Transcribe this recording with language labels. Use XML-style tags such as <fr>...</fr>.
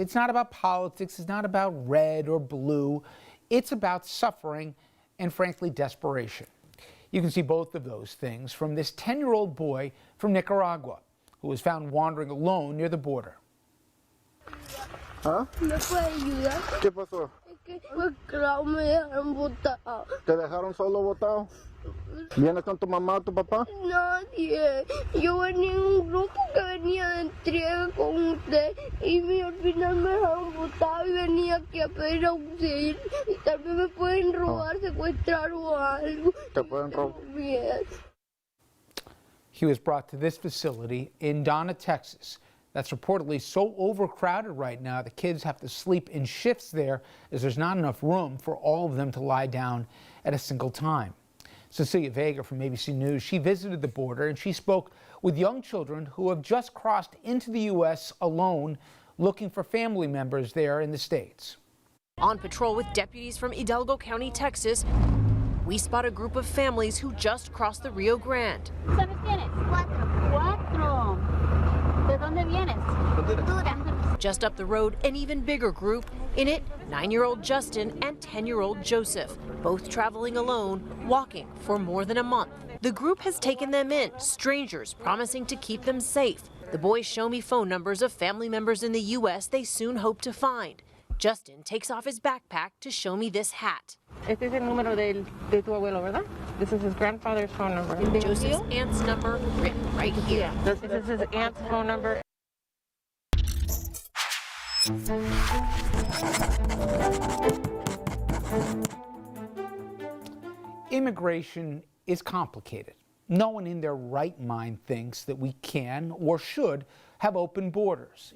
<en>It's not about politics. It's not about red or blue. It's about suffering and, frankly, desperation. You can see both of those things from this 10-year-old boy from Nicaragua who was found wandering alone near the border.</en> <es>¿Ah? ¿Me puede ayudar? ¿Qué pasó? Es que me dejaron botado. ¿Te dejaron solo botado? ¿Vienes con tu mamá o tu papá? Nadie. Yo venía en un grupo que venía de entrega con usted y al final me dejaron botado y venía aquí a pedir auxilio. Y tal vez me pueden robar, secuestrar o algo. ¿Te pueden robar?</es> <en>He was brought to this facility in Donna, Texas. That's reportedly so overcrowded right now the kids have to sleep in shifts there as there's not enough room for all of them to lie down at a single time. Cecilia Vega from ABC News, she visited the border and she spoke with young children who have just crossed into the U.S. alone, looking for family members there in the States. On patrol with deputies from Hidalgo County, Texas, we spot a group of families who just crossed the Rio Grande. ¿Sabes quiénes? Cuatro. ¿De dónde vienes? Just up the road, an even bigger group. In it, 9-year-old Justin and 10-year-old Joseph, both traveling alone, walking for more than a month. The group has taken them in, strangers promising to keep them safe. The boys show me phone numbers of family members in the U.S. they soon hope to find. Justin takes off his backpack to show me this hat.</en> <es>Este es el número de tu abuelo, ¿verdad?</es> <en>This is his grandfather's phone number. Joseph's aunt's number written right here. This is his aunt's phone number. Immigration is complicated. No one in their right mind thinks that we can or should have open borders.</en>